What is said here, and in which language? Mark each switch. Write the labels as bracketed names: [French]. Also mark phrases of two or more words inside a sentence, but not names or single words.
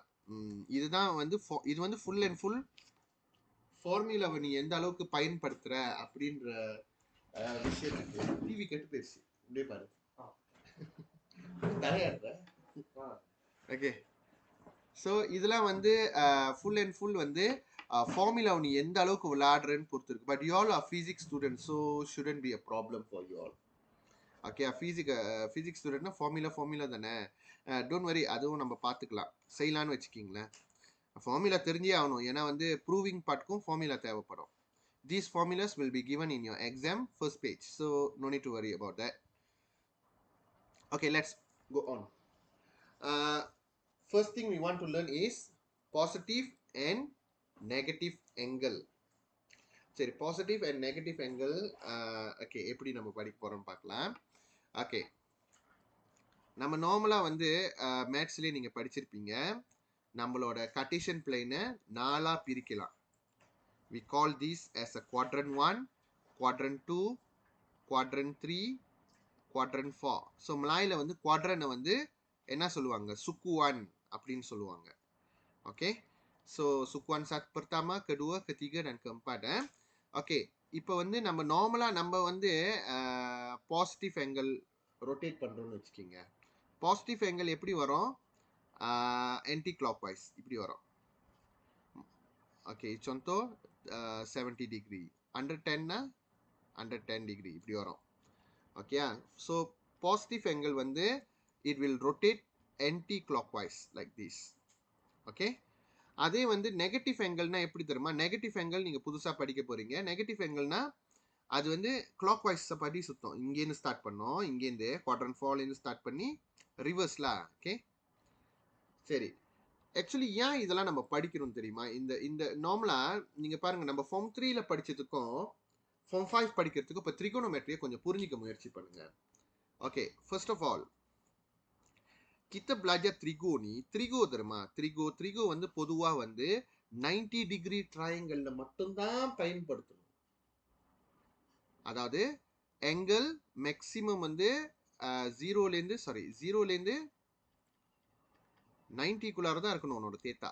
[Tamil] இதுதான் இது [English] full and full [Tamil] ஃபார்முலாவை நீ எந்த அளவுக்கு பயன்படுத்துகிற அப்படின்ற விஷயத்துக்கு. டிவி கெட்டு போயிடுச்சு, இப்படியே பாரு. ஓகே, ஸோ இதெல்லாம் [English] full and full [Tamil] ஃபார்முலாவை நீ எந்த அளவுக்கு விளையாடுறேன்னு பொறுத்து இருக்கு. [English] but you all are physics student so shouldn't be a problem for you all. [Tamil] ஓகே, ஃபிசிக்ஸ் ஸ்டூடெண்ட்னா ஃபார்முலா தானே. [English] don't worry, [Tamil] அதுவும் நம்ம பார்த்துக்கலாம், செய்யலான்னு வச்சுக்கிங்களேன். ஃபார்முலா தெரிஞ்சே ஆகணும், ஏன்னா [English] proving part [Tamil] ஃபார்முலா தேவைப்படும். [English] These formulas will be given in your exam first page, so no need to worry about that. Okay, let's go on. First thing we want to learn is positive and negative angle. [Tamil] சரி, [English] positive and negative angle. [Tamil] ஓகே, எப்படி நம்ம படிக்க போகிறோம்னு பார்க்கலாம். ஓகே, நம்ம நார்மலாக மேத்ஸ்லேயே நீங்கள் படிச்சிருப்பீங்க, நம்மளோட கார்ட்டீசியன் பிளேனை 4ஆக பிரிக்கலாம். [English] we call this as a quadrant 1, quadrant 2, quadrant 3, quadrant 4. [Tamil] ஸோ மலாயில் குவாட்ரனை என்ன சொல்லுவாங்க, sukuan அப்படின்னு சொல்லுவாங்க. [Malay] ஓகே, ஸோ sukuan pertama, kedua, ketiga, dan keempat. [Tamil] ஓகே, இப்போ நம்ம நார்மலாக நம்ம [English] positive angle rotate [Tamil] பண்ணுறோன்னு வச்சுக்கிங்க. [English] positive angle [Tamil] எப்படி வரும், [English] anti clockwise [Tamil] இப்படி வரும். ஓகே, contoh [English] 70 degree, under 10 [Tamil] னா [English] under 10 degree [Tamil] இப்படி வரும். ஓகே. [English] so positive angle வந்து it will rotate anti clockwise like this. [Tamil] ஓகே. அதே வந்து நெகட்டிவ் angle எப்படி தெரியுமா? நெகட்டிவ் angle நீங்க புதுசா படிக்க போறீங்க. நெகட்டிவ் angle அது வந்து கிளாக் வைஸ் படி சுத்தம். இங்கேருந்து ஸ்டார்ட் பண்ணோம், இங்கேருந்து குவாட்ரண்ட் 4லேருந்து ஸ்டார்ட் பண்ணி ரிவர்ஸ்ல. ஓகே சரி. ஆக்சுவலி ஏன் இதெல்லாம் நம்ம படிக்கிறோம் தெரியுமா? இந்த இந்த நார்மலா நீங்க பாருங்க, நம்ம ஃபார்ம் 3ல படிச்சதுக்கும் ஃபார்ம் 5 படிக்கிறதுக்கும் இப்போ ட்ரிகோனோமெட்ரியை கொஞ்சம் புரிஞ்சிக்க முயற்சி பண்ணுங்க. ஓகே, [English] first of all [Malay] kita belajar trigo ni, [Tamil] trigo தெரியுமா? trigo வந்து பொதுவா வந்து 90 டிகிரி ட்ரையாங்கிள்ல மட்டும்தான் பயன்படுத்தணும். அதாவது angle மேக்ஸிமம் வந்து 0லேருந்து 90 தான் இருக்கணும் உன்னோட தேட்டா.